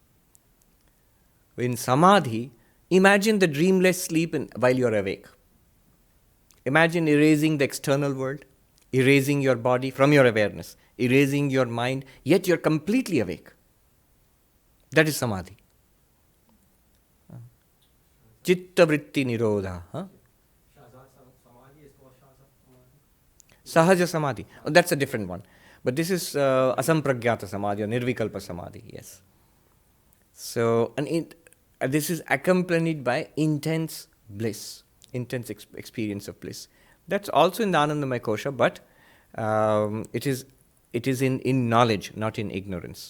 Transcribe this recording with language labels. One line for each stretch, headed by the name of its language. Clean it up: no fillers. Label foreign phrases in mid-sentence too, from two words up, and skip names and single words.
English: In samadhi, imagine the dreamless sleep while you are awake. Imagine erasing the external world, erasing your body from your awareness, erasing your mind, yet you are completely awake. That is samadhi.
Sanskrit: Chitta vritti nirodha.
English: Samadhi is called Samadhi.
Sanskrit: Sahaja samadhi.
English: Oh, that's a different one. But this is
Sanskrit: asampragyata samadhi
English: or
Sanskrit: nirvikalpa samadhi,
English: yes. So, and this is accompanied by intense bliss, intense experience of bliss. That's also in the
Sanskrit: Anandamaya Kosha,
English: but it is in knowledge, not in ignorance.